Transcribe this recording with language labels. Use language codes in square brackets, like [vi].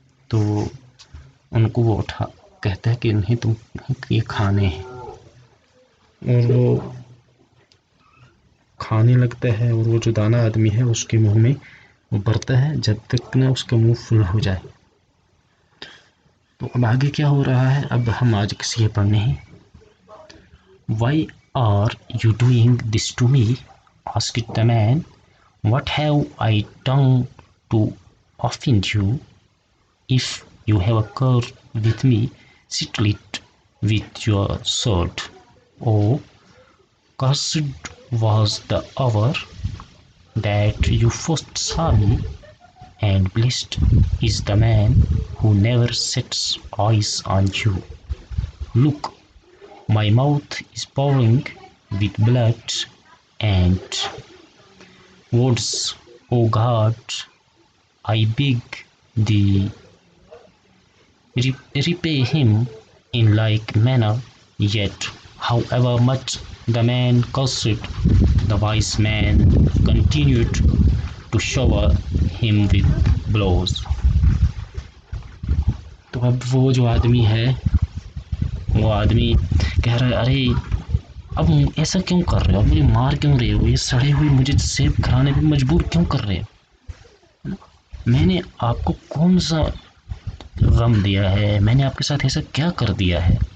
[ur] تو ان کو وہ کہتا ہے کہ انہیں تم یہ کھانے ہیں، اور وہ کھانے لگتا ہے. اور وہ جو دانا آدمی ہے اس کے منہ میں وہ بھرتا ہے جب تک نہ اس کا منہ فل ہو جائے. تو اب آگے کیا ہو رہا ہے، اب ہم آج کسی یہ پڑھنے ہیں. [en] Why are you doing this to me? asked the man. What have I done to offend you? If you have a quarrel with me, settle it with your sword. Oh, cursed was the hour that you first saw me, and blessed is the man who never sets eyes on you. Look, my mouth is pouring with blood and words. O God, I beg thee, repay him in like manner. Yet, however much the man cursed, the wise man continued to shower him with blows. [ur] تو اب وہ جو آدمی ہے وہ آدمی کہہ رہا ہے، ارے اب ایسا کیوں کر رہے ہو، اب مجھے مار کیوں رہے ہو، یہ سڑے ہوئے مجھے سیب کھانے پہ مجبور کیوں کر رہے ہو، میں نے آپ کو کون سا غم دیا ہے، میں نے آپ کے ساتھ ایسا کیا کر دیا ہے.